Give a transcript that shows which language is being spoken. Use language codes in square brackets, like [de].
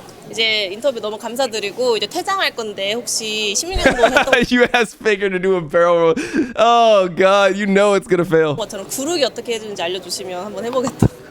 [ko] 이제 인터뷰 너무 감사드리고 이제 퇴장할 건데 혹시 16년도 했던 [en] You asked Faker to do a barrel roll. Oh god, you know it's gonna fail. [ko] 것처럼 구르기 어떻게 해주는지 알려주시면 한번 해보겠다.